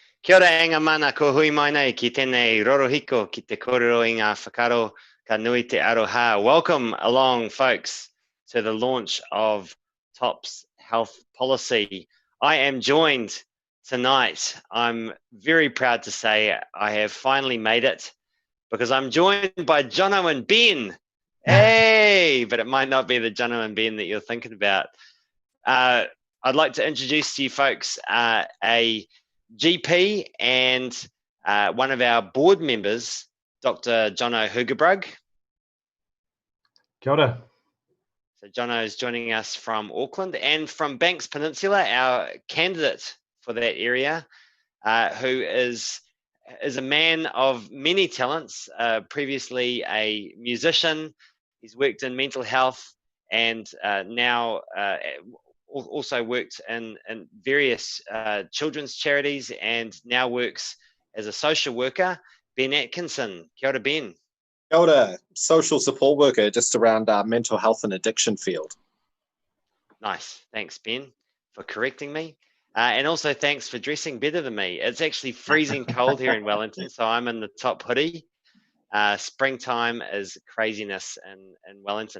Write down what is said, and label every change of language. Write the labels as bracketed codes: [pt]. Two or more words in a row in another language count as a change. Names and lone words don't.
[mi] Kia ora e ngā mana ko hui mai nei ki tēnei rorohiko ki te kōrero i ngā whakaro ka nui te aroha. [en] Welcome along, folks, to the launch of TOP's health policy. I am joined tonight. I'm very proud to say I have finally made it because I'm joined by Jono and Ben. Hey, but it might not be the Jono and Ben that you're thinking about. I'd like to introduce to you folks a GP and one of our board members, Dr. Jono Hoogerbrug. [mi] Kia ora. [en] So Jono is joining us from Auckland, and from Banks Peninsula, our candidate for that area, who is a man of many talents, previously a musician. He's worked in mental health and now also worked in various children's charities and now works as a social worker. Ben Atkinson. [mi] Kia ora, Ben. Kia ora. [en] Social support worker just around mental health and addiction field. Nice. Thanks, Ben, for correcting me. And also thanks for dressing better than me. It's actually freezing cold here in Wellington, so I'm in the top hoodie. Springtime is craziness in Wellington.